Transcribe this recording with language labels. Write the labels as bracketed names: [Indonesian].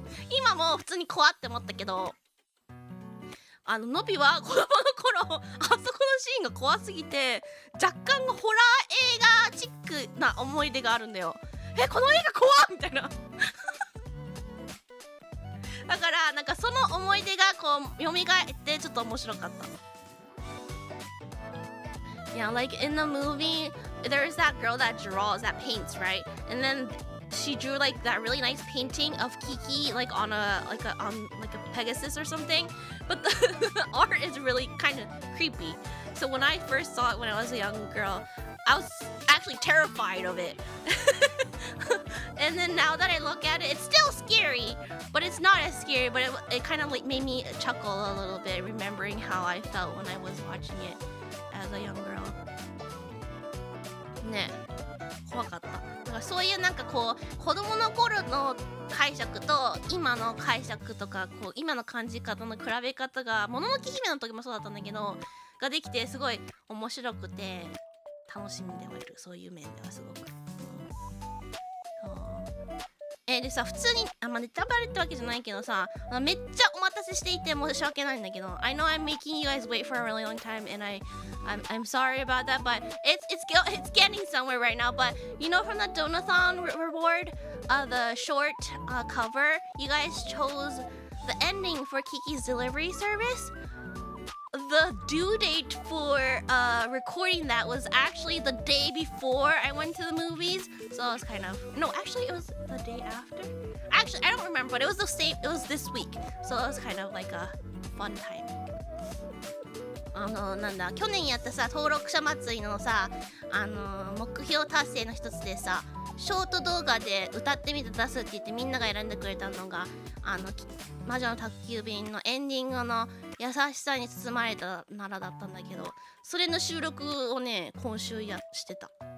[Japanese] 今も普通に怖って思ったけど、ノビは子供の頃あそこのシーンが怖すぎて若干ホラー映画チックな思い出があるんだよ。この映画怖っみたいな。だからなんかその思い出がこう蘇ってちょっと面白かった。 [English] Yeah, like in the movie, there's that girl that paints, right? And then she drew like that really nice painting of Kiki, like on a Pegasus or something. But the art is really kind of creepy. So when I first saw it when I was a young girl, I was actually terrified of it. And then now that I look at it, it's still scary, but it's not as scary. But it kind of like made me chuckle a little bit, remembering how I felt when I was watching it as a young girl. ね、 [Japanese] 怖かった。だからそういうなんかこう子供の頃の解釈と今の解釈とかこう今の感じ方の比べ方がもののけ姫の時もそうだったんだけどができてすごい面白くて楽しんではいる。そういう面ではすごく。でさ普通にネタバレってわけじゃないけどさめっちゃお待たせしていて申し訳ないんだけど [English] I know I'm making you guys wait for a really long time and I'm sorry about that but it's getting somewhere right now but you know from the Donathon reward the short cover you guys chose the ending for Kiki's delivery service. The due date for recording that was actually the day before I went to the movies, so I was kind of actually it was the day after. Actually, I don't remember, but it was the same. It was this week, so it was kind of like a fun time. [Japanese] なんだ去年やったさ登録者祭りのさ目標達成の一つでさショート動画で歌ってみて出すって言ってみんなが選んでくれたのが魔女の宅急便のエンディングの優しさに包まれたならだったんだけどそれの収録をね今週してた。